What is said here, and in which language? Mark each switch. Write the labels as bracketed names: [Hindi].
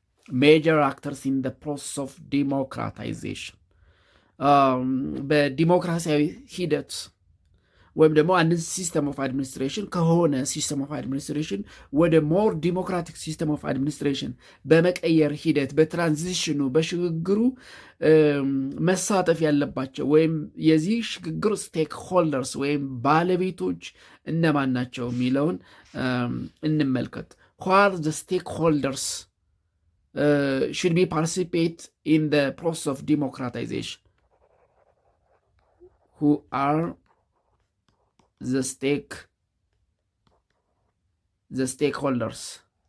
[English] Major actors in the process of democratization. [Amharic] በዲሞክራሲያዊ ሂደት ወይም ደግሞ አንድን ሲስተም ኦፍ አድሚኒስትሬሽን ከሆነ ሲስተም ኦፍ አድሚኒስትሬሽን ወደ ሞር ዲሞክራቲክ ሲስተም ኦፍ አድሚኒስትሬሽን በመቀየር ሂደት በትራንዚሽኑ በሽግግሩ መሳተፍ ያለባቸው ወይም የዚህ ሽግግር ስቴክ ሆልደርስ ወይም ባለቤቶች እነማን ናቸው የሚለውን እንመልከት። [English] who are the stakeholders should be participate in the process of democratization? Who are the stakeholders?